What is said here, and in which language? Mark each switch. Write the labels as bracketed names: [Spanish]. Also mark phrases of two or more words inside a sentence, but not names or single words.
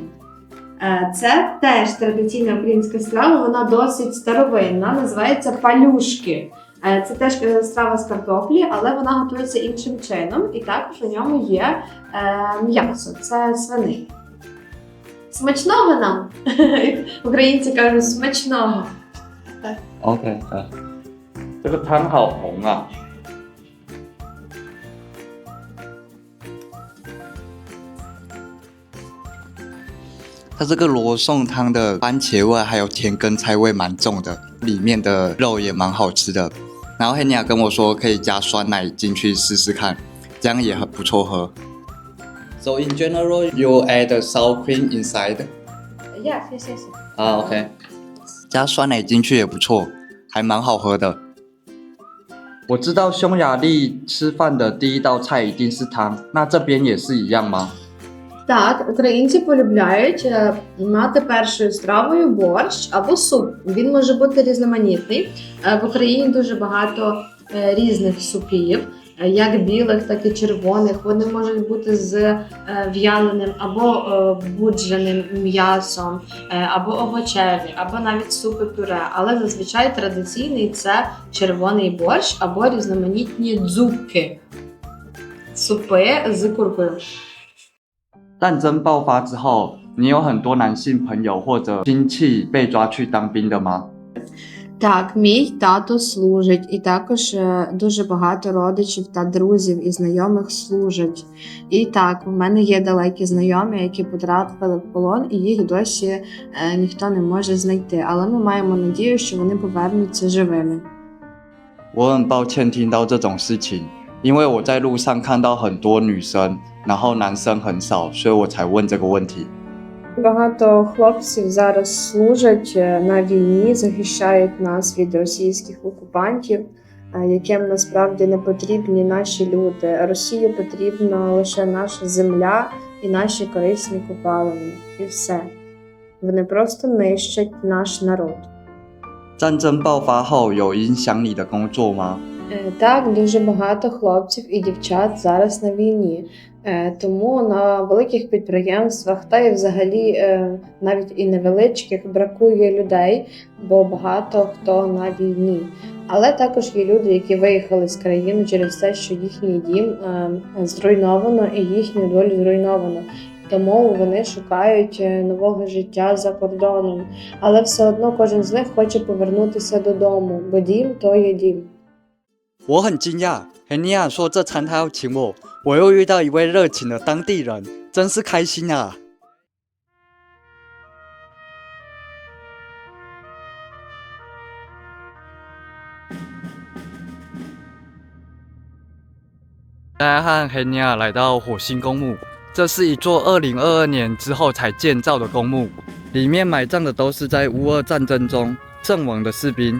[Ukrainian] Це теж традиційна українська страва, вона досить старовинна, називається палюшки. Це теж страва з картоплі, але вона готується іншим чином, і також у ньому є м'ясо. Це свинина. Смачного нам! Українці кажуть смачного. [Chinese] OK，这个汤好红啊。它这个罗宋汤的番茄味还有甜根菜味蛮重的，里面的肉也蛮好吃的。然后黑尼亚跟我说可以加酸奶进去试试看，这样也很不错喝。 [English] So in general, you add sour cream inside. [Chinese] Yes. 啊 ，OK， 加酸奶进去也不错，还蛮好喝的。我知道匈牙利吃饭的第一道菜一定是汤，那这边也是一样吗？ [Ukrainian] Так, українці полюбляють мати першою стравою борщ або суп. Він може бути різноманітний. В Україні дуже багато різних супів, як білих, так і червоних. Вони можуть бути з в'яленим або будженим м'ясом, або овочеві, або навіть супи-пюре. Але зазвичай традиційний це червоний борщ або різноманітні дзупки. Супи з куркою. [Chinese] 战争爆发之后，你有很多男性朋友或者亲戚被抓去当兵的吗？ [Ukrainian] Так, мій тато служить, і також дуже багато родичів та друзів і знайомих служать. І так, в мене є далекі знайомі, які потрапили в полон, і їх досі ніхто не може знайти. Але ми маємо надію, що вони повернуться живими. [Chinese] 我很抱歉听到这种事情，因为我在路上看到很多女生，然后男生很少，所以我才问这个问题。 [Ukrainian] Багато хлопців зараз служать на війні, захищають нас від російських окупантів, яким насправді не потрібні наші люди. Росії потрібна лише наша земля і наші корисні копалини. І все. Вони просто нищать наш народ. [Chinese] 战争爆发后有影响你的工作吗？ [Ukrainian] Так, дуже багато хлопців і дівчат зараз на війні. Тому на великих підприємствах та й взагалі навіть і невеличких бракує людей, бо багато хто на війні. Але також є люди, які виїхали з країни через те, що їхній дім зруйновано і їхню долю зруйновано. Тому вони шукають нового життя за кордоном. Але все одно кожен з них хоче повернутися додому, бо дім – то є дім. [Chinese] 我很惊讶，黑尼亚说这餐他要请我，我又遇到一位热情的当地人，真是开心啊！大家和黑尼亚来到火星公墓，这是一座2022年之后才建造的公墓，里面埋葬的都是在乌俄战争中阵亡的士兵。